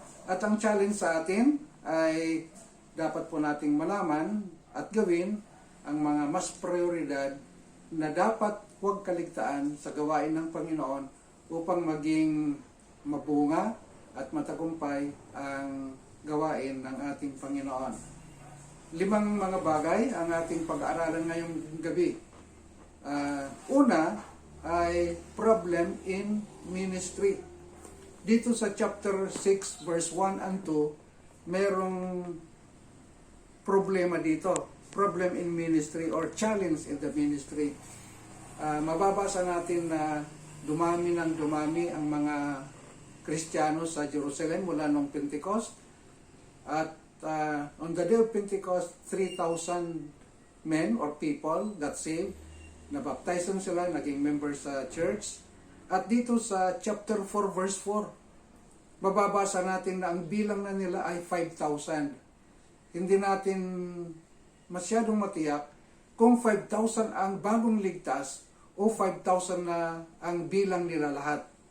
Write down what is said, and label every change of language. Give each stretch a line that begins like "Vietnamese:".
Filipino: At ang challenge sa atin ay dapat po nating malaman at gawin ang mga mas prioridad na dapat huwag kaligtaan sa gawain ng Panginoon upang maging mabunga at matagumpay ang gawain ng ating Panginoon. 5 mga bagay ang ating pag-aaralan ngayong gabi. Una ay
English: problem in ministry.
Filipino: Dito sa
English: chapter 6 verse 1 and 2,
Filipino: merong problema dito.
English: Problem in ministry or challenge in the ministry.
Filipino: Mababasa natin na dumami ng dumami ang mga Kristiyano sa Jerusalem mula nung Pentecost.
English: At on the day of Pentecost, 3,000 men or people got saved.
Filipino: Nabaptize sila, naging members sa church. At dito sa
English: chapter 4 verse 4,
Filipino: mababasa natin na ang bilang na nila ay 5,000. Hindi natin masyadong matiyak kung 5,000 ang bagong ligtas o 5,000 na ang bilang nila lahat.